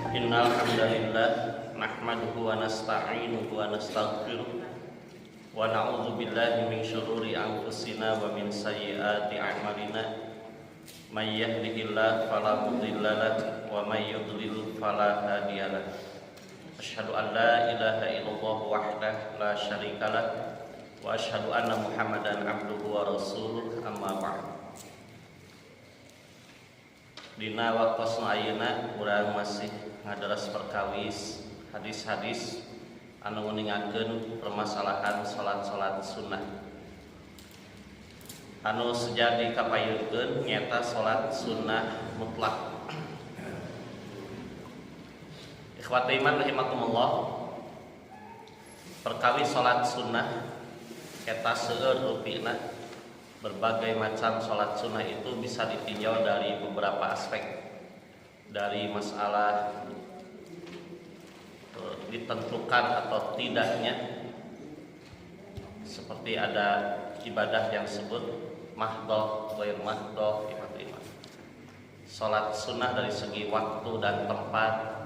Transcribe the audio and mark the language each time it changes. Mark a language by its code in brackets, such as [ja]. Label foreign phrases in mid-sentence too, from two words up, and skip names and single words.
[ar] إن الحمد لله نحمده ونستعينه ونستغفره ونعوذ بالله من شرور أنفسنا ومن سيئات أعمالنا من يهده الله فلا مضل له ومن يضلل فلا هادي له. أشهد أن لا إله إلا الله وحده لا شريك له وأشهد أن محمدا عبده ورسوله، أما بعد. [su] Dina wakosna ayeuna urang masih ngadaras perkawis hadis-hadis anu nguningakeun permasalahan salat-salat sunnah. Anu sejadi kapayeukeun nyata salat sunnah mutlak. [ar] إخوتي إيمان رحمكم الله, [su] perkawis salat sunnah eta seueur rupina. [id] Berbagai macam sholat sunnah itu bisa ditinjau dari beberapa aspek. Dari masalah ditentukan atau tidaknya, seperti ada ibadah yang disebut mahdoh, ghair mahdoh, sholat sunnah dari segi waktu dan tempat.